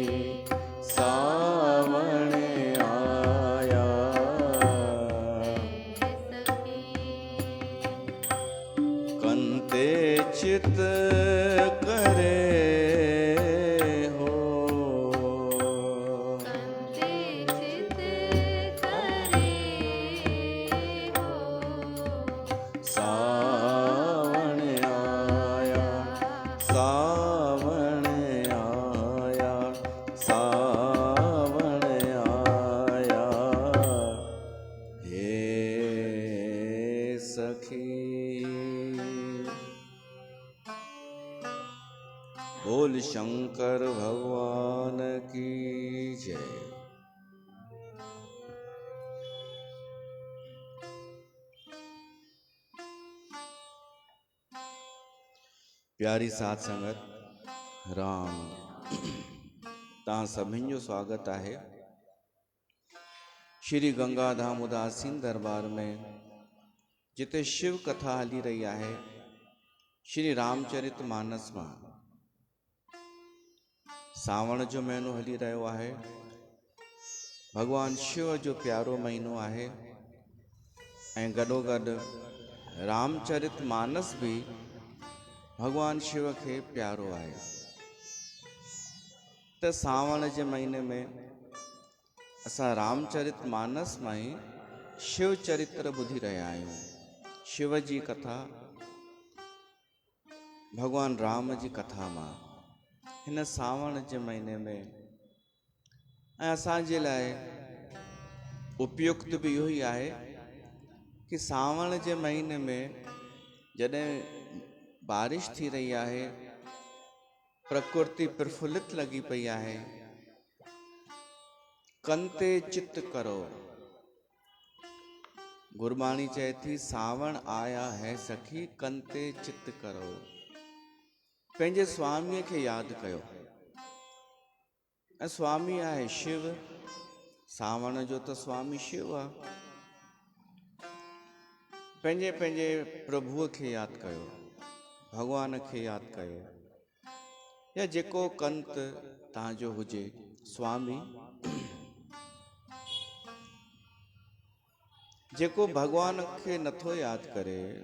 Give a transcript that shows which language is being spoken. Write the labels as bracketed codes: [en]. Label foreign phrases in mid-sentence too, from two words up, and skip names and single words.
[pa] ਸਾਵਣ ਆਇਆ ਕੰਤੇ ਚਿਤ ਕਰੇ ਹੋ ਕੰਤੇ ਚਿਤ ਕਰੇ ਹੋ ਸਾਵਣ ਆਇਆ ਸਾਵਣ ਆਇਆ ਸਾਵਣ ਆਇਆ ਹੇ ਸਖੀ [hi] बोल शंकर भगवान की जय। [sd] प्यारी साध संगत राम तहां सभिनि जो स्वागत आहे श्री गंगाधाम उदासीन दरबार में जिते शिव कथा हली रही आहे श्री रामचरित मानस मां सावण जो महीनो हली रहियो आहे भगवान शिव जो प्यारो महीनो आहे ऐं गॾोगॾु रामचरित मानस भी भगवान शिव के प्यारो आहे। त सावण जे महीने में असां रामचरित मानस मां ई शिव चरित्र ॿुधी रहिया आहियूं। शिव जी कथा, भगवान राम जी कथा मां हिन सावण जे महीने में। ऐं असांजे लाइ उपयुक्त बि इहो ई आहे कि सावण जे महीने में जॾहिं बारिश थी रही आहे, प्रकृति प्रफुल्लित लगी पई आहे, [pa] ਕੰਤੇ ਚਿਤ ਕਰੋ। [sd] गुरबाणी चए थी, [pa] ਸਾਵਣ ਆਇਆ ਹੈ ਸਖੀ ਕੰਤੇ ਚਿਤ ਕਰੋ। [sd] पंहिंजे स्वामीअ खे यादि कयो। ऐं स्वामी आहे शिव। सावण जो त स्वामी शिव आहे। पंहिंजे पंहिंजे प्रभुअ खे यादि कयो, भॻवान खे यादि कयो, या जेको कंत तव्हांजो हुजे स्वामी, जेको भगवान खे नथो यादि करे।